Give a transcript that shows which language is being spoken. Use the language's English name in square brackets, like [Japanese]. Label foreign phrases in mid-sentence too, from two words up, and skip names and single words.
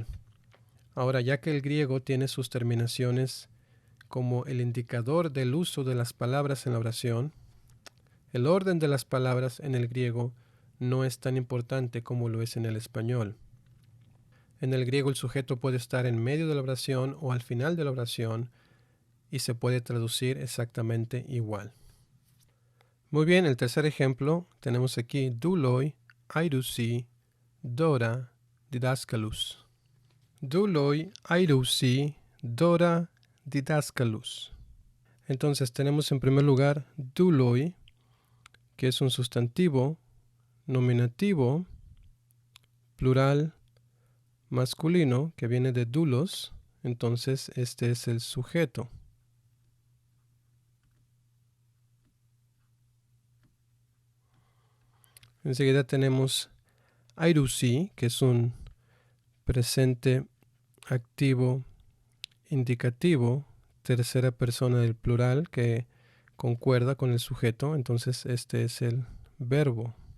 [Spanish] Ahora, ya que el griego tiene sus terminaciones como el indicador del uso de las palabras en la oración, el orden de las palabras en el griego no es tan importante como lo es en el español. En el griego el sujeto puede estar en medio de la oración o al final de la oración y se puede traducir exactamente igual. Muy bien, el tercer ejemplo tenemos aquí [Greek] δοῦλοι, αἴρουσι, δῶρα, διδασκάλους. Δοῦλοι, αἴρουσι, δῶρα, διδασκάλους. [Spanish] Entonces tenemos en primer lugar douloi, que es un sustantivo nominativo plural masculino que viene de doulos. Entonces este es el sujeto. Enseguida tenemos airousi, que es un presente activo indicativo, tercera persona del plural, que concuerda con el sujeto, entonces este es el verbo.